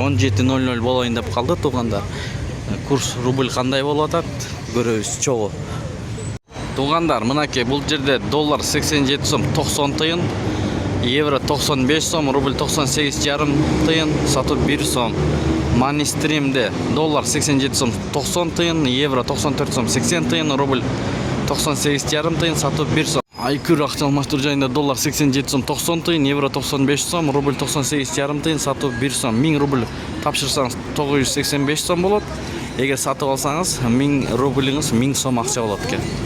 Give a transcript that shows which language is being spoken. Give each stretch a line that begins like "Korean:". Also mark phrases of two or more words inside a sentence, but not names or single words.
Kyrgyz: 17:00 болоюн деп калды туугандар. Курс рубль кандай болуп атат? Көрөбүз чогуу. Туугандар, мынакей бул жерде доллар 87 сом 90 тыйын, евро 95 сом, рубль 98,5 тыйын, сатып 1 сом. Money Stream'de dollar 87 сом 90 тыйын, евро 94 сом 80 тыйын, рубль 98,5 тыйын, сатып 1 сом. Айкүр акча алмаштыруу жайында доллар 87 сом 90 тыйын, евро 95 сом, рубль 98,5 тыйын, сатып 1 сом. 1000 рубль тапшырсаңыз 985 сом болот. Эгер сатып алсаңыз 1000 рубльиңиз 1000 сом акча болот экен.